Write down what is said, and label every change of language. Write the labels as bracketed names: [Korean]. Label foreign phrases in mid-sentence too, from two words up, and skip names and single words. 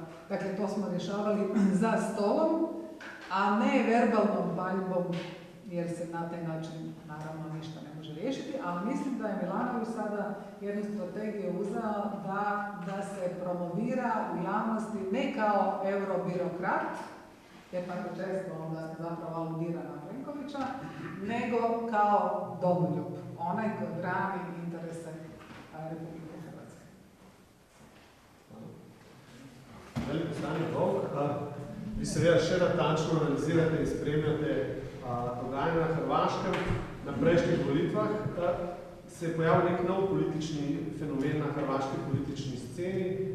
[Croatian] Dakle, to smo rješavali za stolom, a ne verbalnom paljbom, jer se na taj način naravno ništa ne može riješiti, ali mislim da je Milanović sada jednu strategiju uzeo da se promovira u javnosti ne kao eurobirokrat, jer tako često onda zapravo aludira na Plenkovića, nego kao domoljub, onaj koji brani interese Republike Hrvatske. [Slovenian] Veliko stanje dolg. Vi seveda še natančno analizirate in spremljate dogajanje na Hrvaškem. Na prejšnjih volitvah se je pojavil nek nov politični fenomen na hrvaški politični sceni.